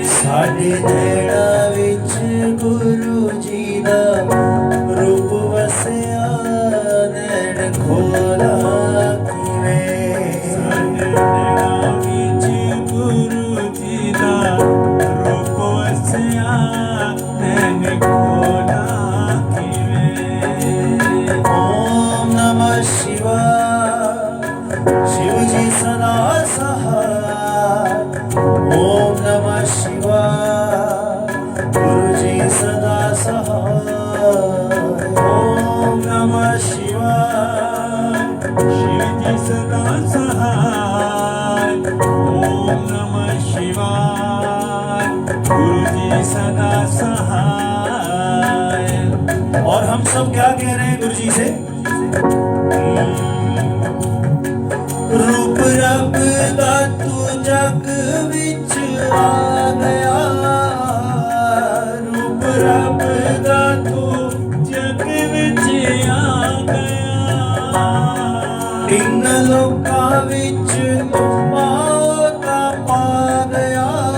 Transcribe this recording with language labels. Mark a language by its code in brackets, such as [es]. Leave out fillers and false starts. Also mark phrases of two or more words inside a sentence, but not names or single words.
[pa] ਸਾਡੇ ਨੈਣਾਂ ਵਿਚ ਗੁਰੂ ਜੀ ਦਾ ਰੂਪ ਵਸਿਆ, ਨੈਣ ਖੋਲ੍ਹਾਂ ਕਿਵੇਂ। ਸਾਡੇ ਨੈਣਾਂ ਵਿਚ ਗੁਰੂ ਜੀ ਦਾ ਰੂਪ ਵਸਿਆ, ਨੈਣ ਖੋਲ੍ਹਾਂ ਕਿਵੇਂ। [sa] ओम नमः शिवाय, [hi] शिव जी सदा सहाय। [sa] ओम नमः शिवाय, [hi] गुरु जी सदा सहाय। [sa] ओम नमः शिवाय, [hi] शिव जी सदा सहाय। [sa] ओम नमः शिवाय, [hi] गुरु जी सदा सहाय। और हम सब क्या कह रहे हैं गुरु जी से। [pa] ਰੂਪ ਰੱਬ ਦਾ ਤੂੰ ਜੱਗ ਵਿਚ ਆ ਗਿਆ। ਰੂਪ ਰੱਬ ਦਾ ਤੂੰ ਜੱਗ ਵਿਚ ਆ ਗਿਆ। ਇਨ੍ਹਾਂ ਲੋਕਾਂ ਵਿਚ ਤੂੰ ਪਾਤਾ ਪਾ ਗਿਆ।